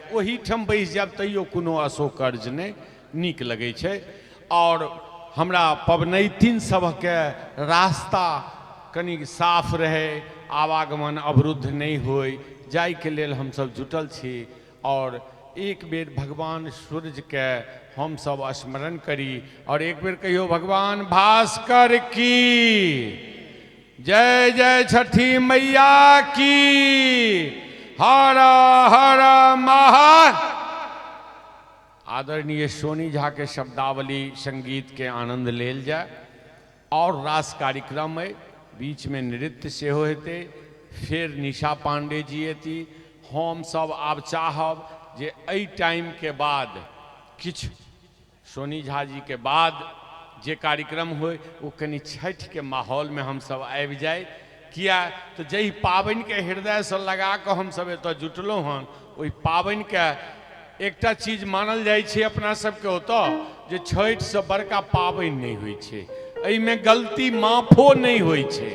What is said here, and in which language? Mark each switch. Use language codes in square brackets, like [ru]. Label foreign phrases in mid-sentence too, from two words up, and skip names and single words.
[mai] ओही ठाम बैस जायब तैयो कोनो अशोकर्ज नहि, नीक लगै छै। और हमरा पबनैतिन सबके रास्ता कनि साफ रहे, आवागमन अवरुद्ध नहीं होय, जाय के लेल हम सब जुटल छी। और एक बेर भगवान सूर्य के हम सब स्मरण करी और एक बेर कहियो भगवान भास्कर की जय, जय छठी मैया की, हर हर महा। आदरणीय सोनी झा के शब्दावली संगीत के आनंद लेल जाए और रास कार्यक्रम है, बीच में नृत्य सेहो हेतै, फिर निशा पांडे जी एती। हम सब आब चाहब जे एहि टाइम के बाद किछ सोनी झा जी के बाद जे कार्यक्रम होय वो कनी छठ के माहौल में हम सब आबि जाए। किया तो जही पाबनि के हृदय से लगा कऽ हम सब एतऽ जुटलहुँ हन, ओहि पाबनि के एकटा चीज मानल जाइ छै अपना सबके ओतऽ जे छठि से बड़का पाबनि नहीं होइ छै, एहिमे गलती माफो नहीं होइ छै।